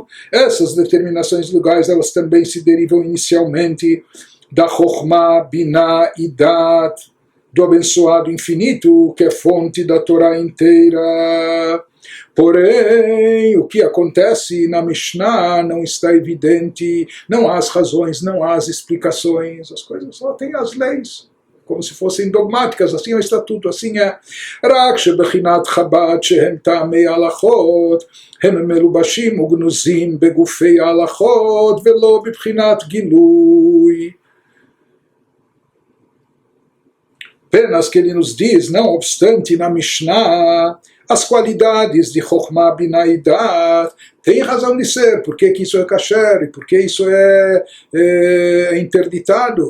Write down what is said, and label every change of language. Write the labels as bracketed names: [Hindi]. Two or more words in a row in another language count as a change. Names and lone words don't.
[Portuguese] Essas determinações legais, elas também se derivam inicialmente da Chokhmah, Binah e Dat, do abençoado infinito, que é fonte da Torá inteira. Porém, o que acontece na Mishnah não está evidente, não há as razões, não há as explicações, as coisas só têm as leis, como se fossem dogmáticas, assim é o estatuto, assim é. [Hebrew] רק שבחינת חב"ד שהם טעמי הלכות, הם מלובשים וגנוזים בגופי ההלכות ולא בבחינת גילוי. [Portuguese] Apenas que ele nos diz, não obstante, na Mishnah, as qualidades de Chokhmah, Binah e Dat têm razão de ser. Por que isso é kasher? E por que isso é interditado?